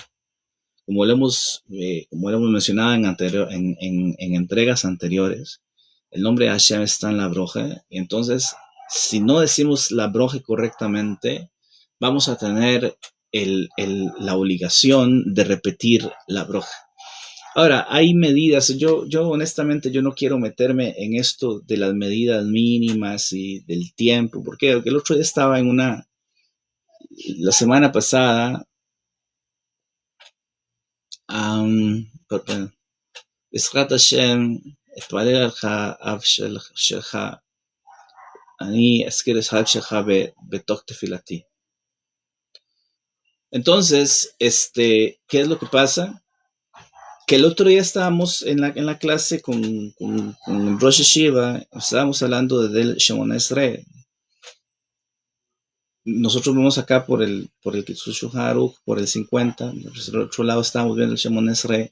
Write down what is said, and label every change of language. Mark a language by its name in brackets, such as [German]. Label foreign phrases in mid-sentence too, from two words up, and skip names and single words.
[Spanish] Como lo hemos mencionado en entregas anteriores, el nombre de Hashem está en la broja, y entonces, si no decimos la broja correctamente, vamos a tener la obligación de repetir la broja. Ahora, hay medidas, yo honestamente yo no quiero meterme en esto de las medidas mínimas y del tiempo, porque el otro día estaba la semana pasada, [Hebrew] בעזרת השם, אתפלל עליך אב שלך, אני אזכיר את האב שלך בתוך תפילתי. [Spanish] Entonces, ¿qué es lo que pasa? Que el otro día estábamos en la clase con [Hebrew] ראש הישיבה, [Spanish] estábamos hablando del Shemona Esrei. Nosotros vemos acá por el Kitzur Shulchan Aruch, por el 50, por el otro lado estábamos viendo el Shemona Esrei.